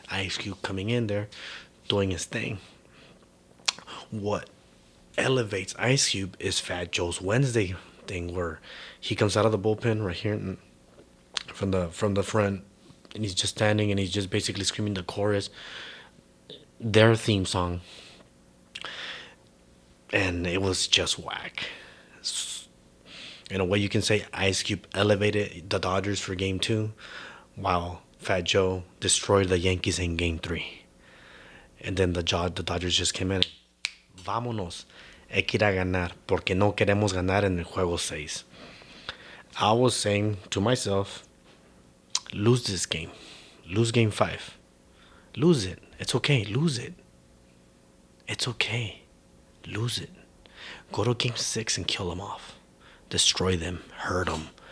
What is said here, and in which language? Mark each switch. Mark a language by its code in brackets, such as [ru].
[en] Ice Cube coming in there, doing his thing. What elevates Ice Cube is Fat Joe's Wednesday thing, where he comes out of the bullpen right here from the front, and he's just standing and he's just basically screaming the chorus, their theme song, and it was just whack. In a way, you can say Ice Cube elevated the Dodgers for Game 2, while Fat Joe destroyed the Yankees in Game 3. And then the Dodgers just came in. [es] Vámonos. Hay que ir a ganar, porque no queremos ganar en el juego 6. [en] I was saying to myself, lose this game. Lose Game 5. Lose it. It's okay. Lose it. It's okay. Lose it. Go to Game 6 and kill them off. Destroy them. Hurt them.